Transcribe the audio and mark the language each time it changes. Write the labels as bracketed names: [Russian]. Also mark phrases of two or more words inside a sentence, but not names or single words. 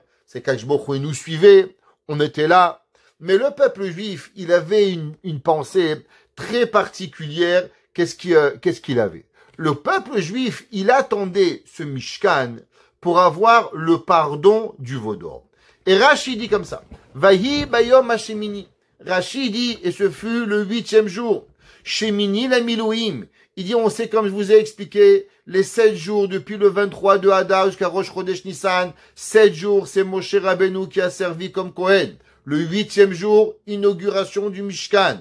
[French] C'est Kadosh Baruch Hu nous suivait, on était là. Mais le peuple juif, il avait une pensée très particulière. Qu'est-ce qu'il avait? Le peuple juif, il attendait ce Mishkan pour avoir le pardon du veau d'or. Et Rashi dit comme ça. [Hebrew] ויהי ביום השמיני. [French] Rashi dit, et ce fut le 8e jour. [Hebrew] שמיני למילואים. [French] Il dit, on sait, comme je vous ai expliqué, les 7 jours, depuis le 23 de Hadar jusqu'à Rosh Chodesh Nissan, 7 jours, c'est Moshe Rabbeinu qui a servi comme Kohen. Le 8e jour, inauguration du Mishkan.